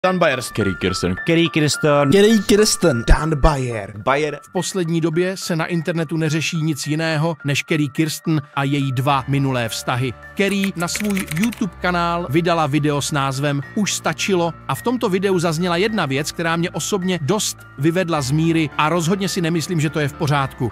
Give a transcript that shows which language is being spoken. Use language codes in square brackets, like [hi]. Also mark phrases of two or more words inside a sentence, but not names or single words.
[cs] Dan Bayer. Kerry Kirsten. Kerry Kirsten. Kerry Kirsten. Dan Bayer. Bayer. V poslední době se na internetu neřeší nic jiného než Kerry Kirsten a její 2 minulé vztahy. Kerry na svůj YouTube kanál vydala video s názvem Už stačilo a v tomto videu zazněla jedna věc, která mě osobně dost vyvedla z míry a rozhodně si nemyslím, že to je v pořádku.